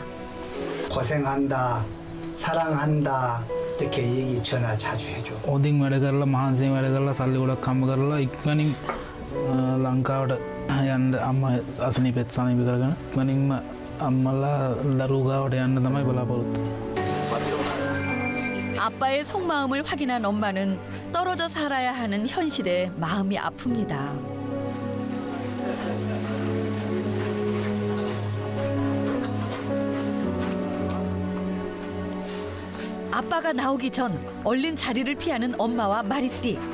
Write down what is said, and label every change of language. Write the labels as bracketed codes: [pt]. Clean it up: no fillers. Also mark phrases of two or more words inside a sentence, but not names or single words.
[ko] 고생한다, 사랑한다 이렇게 얘기 전화 자주 해줘. [si] ඔදින් වැඩ කරලා මහන්සියෙන් වැඩ කරලා සල්ලි ගොඩක් හම්බ කරලා ඉක්මනින් ලංකාවට යන්න අම්මා අසනීපෙත් සනීප කරගෙන ඉක්මනින්ම අම්මලා දරුවෝ ගාවට යන්න තමයි බලාපොරොත්තු. [ko] 아빠의 속마음을 확인한 엄마는 떨어져 살아야 하는 현실에 마음이 아픕니다. 아빠가 나오기 전 얼른 자리를 피하는 엄마와 마리띠.